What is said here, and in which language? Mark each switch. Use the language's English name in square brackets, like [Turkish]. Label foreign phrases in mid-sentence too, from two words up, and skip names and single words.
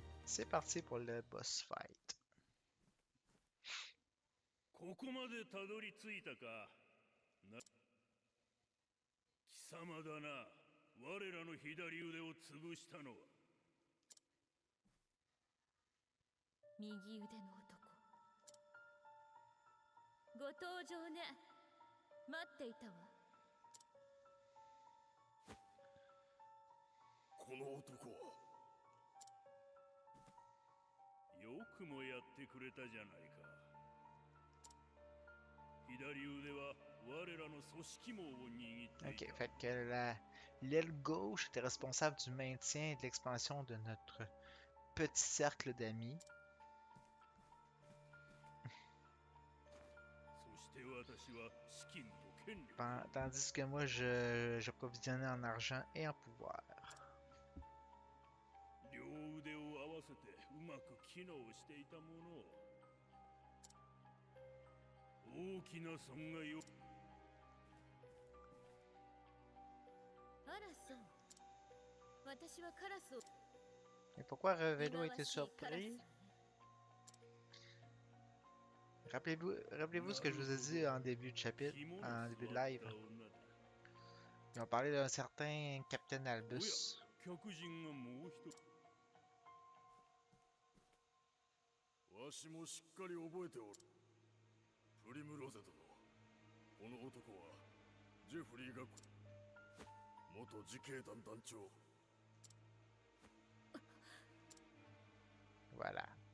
[French] C'est parti pour le [English] boss fight. [Japanese] ここまでたどり着いたか。貴様だな。我らの左腕を潰したのは。右腕の男。ご登場ね。待っていたわ。この男は。よくもやってくれたじゃないか。左腕は我らの組織網を握ってい [French] Ok, [Japanese] た。 [French] fait que l'aile gauche était responsable du maintien et de l'expansion de notre petit cercle d'amis. [Japanese] そして私は資金と権力。 [French] Tandis que moi, j'approvisionnais en argent et en pouvoir. [Japanese] 両腕を合わせてうまく機能していたものを。大きな損害を。あらそう。私はカラスを。 [French] Et pourquoi Revelo [Japanese] 忌ま [French] a [Japanese] わ [French] été [Japanese] しいカラス [French] surpris? [Japanese] だね。 [French] Rappelez-vous ce que je vous ai dit en début de chapitre, en début de live. Ils ont parlé d'un certain Captain Albus. [Japanese] 客人がもう一人。わしもしっかり覚えておる。プリムロゼ殿。この男はジェフリーが元自警団団長。 [French] Voilà.